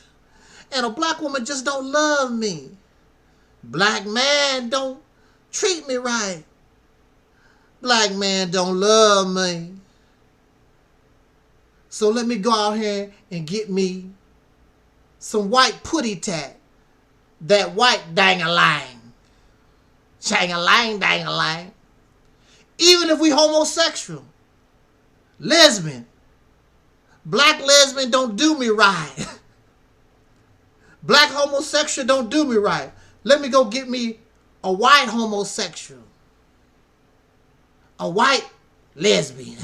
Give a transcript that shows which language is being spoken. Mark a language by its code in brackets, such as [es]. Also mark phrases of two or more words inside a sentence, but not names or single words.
[en] And a black woman just don't love me. Black man don't treat me right. Black man don't love me. So let me go out here and get me some white putty tat. That white dang-a-lang. Chang-a-lang, dang-a-lang. Even if we homosexual. Lesbian. Black lesbian don't do me right. Black homosexual don't do me right. Let me go get me a white homosexual. A white lesbian.